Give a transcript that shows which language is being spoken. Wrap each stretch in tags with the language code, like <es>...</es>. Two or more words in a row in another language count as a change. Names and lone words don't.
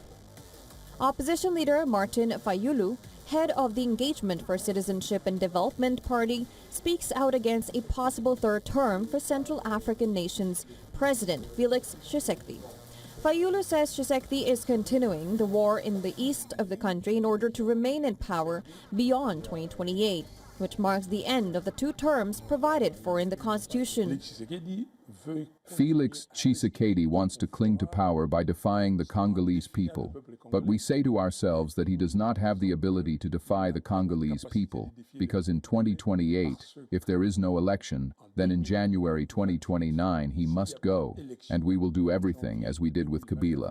<en>Opposition leader Martin Fayulu, head of the Engagement for Citizenship and Development Party, speaks out against a possible third term for Central African nation's President Félix Tshisekedi. Fayulu says Tshisekedi is continuing the war in the east of the country in order to remain in power beyond 2028, which marks the end of the 2 terms provided for in the constitution. Félix Tshisekedi wants to cling to power by defying the Congolese people, but we say to ourselves that he does not have the ability to defy the Congolese people, because in 2028, if there is no election, then in January 2029 he must go, and we will do everything as we did with Kabila.</en>